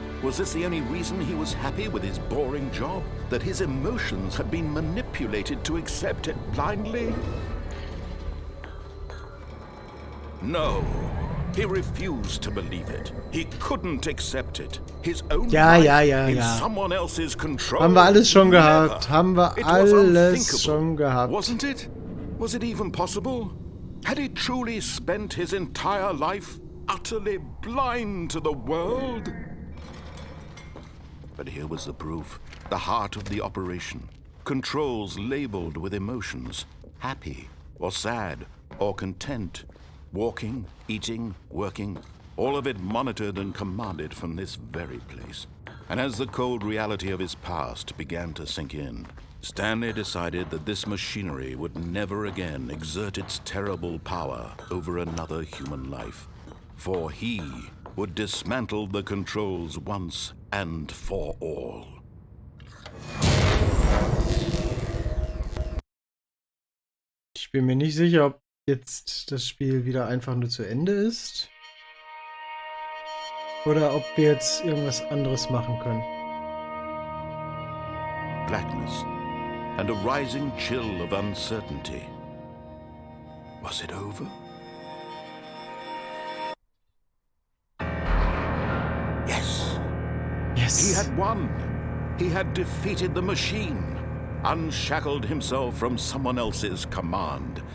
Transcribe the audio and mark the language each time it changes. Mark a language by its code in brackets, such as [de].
[en] Was this the only reason he was happy with his boring job? That his emotions had been manipulated to accept it blindly? No. He refused to believe it. He couldn't accept it. His own life in someone else's control. [de] Haben wir alles schon gehabt. Haben wir alles schon gehabt. [en] Wasn't it? Was it even possible? Had he truly spent his entire life utterly blind to the world? But here was the proof. The heart of the operation. Controls labeled with emotions. Happy or sad or content. Walking, eating, working, all of it monitored and commanded from this very place. And as the cold reality of his past began to sink in, Stanley decided that this machinery would never again exert its terrible power over another human life. For he would dismantle the controls once and for all. [de] Ich bin mir nicht sicher, ob jetzt das Spiel wieder einfach nur zu Ende ist. Oder ob wir jetzt irgendwas anderes machen können. [en] Blackness and a rising chill of uncertainty. Was it over? Yes. Yes. He had won. He had defeated the machine. Unshackled himself from someone else's command.